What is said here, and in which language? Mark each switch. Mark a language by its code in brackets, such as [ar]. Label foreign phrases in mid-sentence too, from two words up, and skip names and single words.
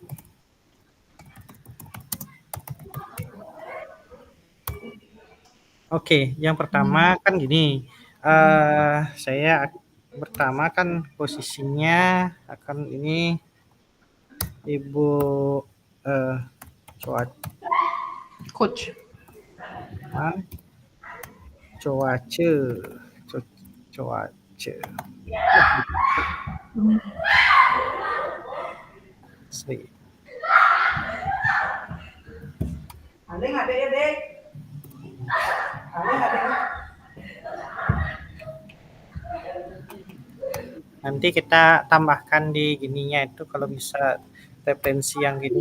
[id] Oke, yang pertama kan gini. Saya pertama kan posisinya akan ini Ibu Coach. Nyoman. Cuaca. Cuaca. Sri. Ada nggak dek? Ada nggak dek? Nanti kita tambahkan di gininya itu kalau bisa referensi yang gini.